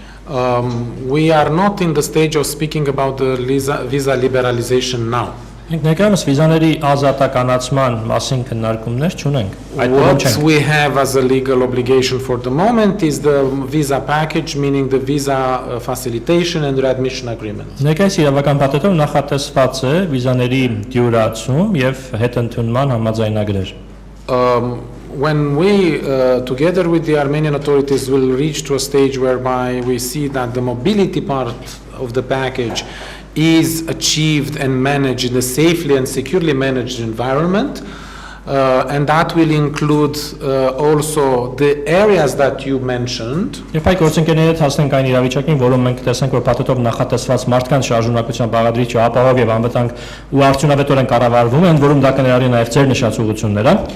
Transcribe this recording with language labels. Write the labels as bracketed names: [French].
[English] We are not in the stage of speaking about the visa liberalization now. [Armenian] Մենք ներկայումս վիզաների ազատականացման մասին քննարկումներ չունենք։ [English] What we have as a legal obligation for the moment is the visa package, meaning the visa facilitation and readmission agreement. [Armenian] Ներկայիս իրավական պատերով նախատեսված է վիզաների դյուրացում եւ հետընդունման համաձայնագրեր։ [English] When we, together with the Armenian authorities, will reach to a stage whereby we see that the mobility part of the package is achieved and managed in a safely and securely managed environment, and that will include also the areas that you mentioned. If I [Armenian] գործընկերները հասնենք այն իրավիճակին, որում մենք տեսնենք, որ պատերով նախատեսված մարդկանց շարժունակության բաղադրիչը ապահով եւ անվտանգ ու արդյունավետորեն կառավարվում են, որում դա կներառի նաեւ ձեր նշած ուղղությունները,